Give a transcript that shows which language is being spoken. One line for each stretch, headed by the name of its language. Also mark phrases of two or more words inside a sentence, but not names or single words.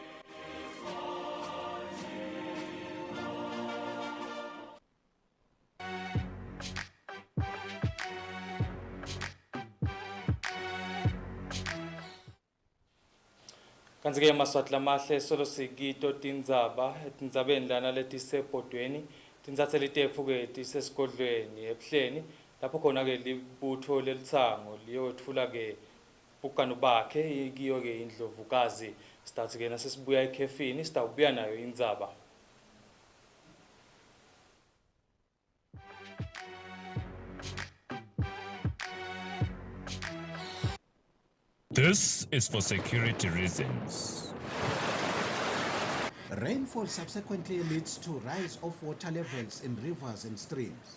Swati: Kanti-ke Yemaswati lamahle solo sikito tindzabeni lana letisebhodweni tintsatse litefu-ke tisesigodlweni ebuhleni lapho khona-ke libutho lelitsango liyothula-ke bukano bakhe kiyo-ke indlovukazi. Sitatsi-ke nasesibuya ekhefini sitawubuya nayo indzaba.
English: This is for security reasons. Rainfall subsequently leads to rise of water levels in rivers and streams.